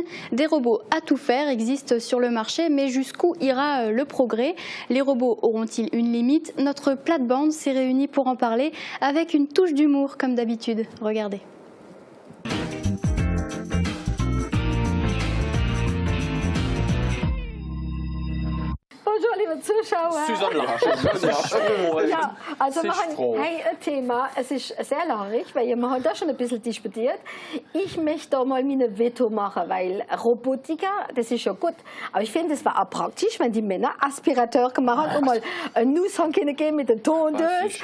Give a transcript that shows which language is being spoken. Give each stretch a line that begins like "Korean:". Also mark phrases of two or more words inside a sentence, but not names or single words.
French: Des robots à tout faire existent sur le marché, mais jusqu'où ira le progrès? Les robots auront-ils une limite? Notre plate-bande s'est réunie pour en parler avec une touche d'humour comme d'habitude. Regardez.
German: Bonjour liebe Zuschauer. Susanne Larsch. Ja, also wir haben ein Thema, es ist sehr lehrreich, weil wir haben da schon ein bisschen diskutiert. Ich möchte da mal meine Veto machen, weil Robotiker, das ist ja gut, aber ich finde, es war auch praktisch, wenn die Männer Aspirateur gemacht haben und mal einen Nusshang geben mit der Tondeuse.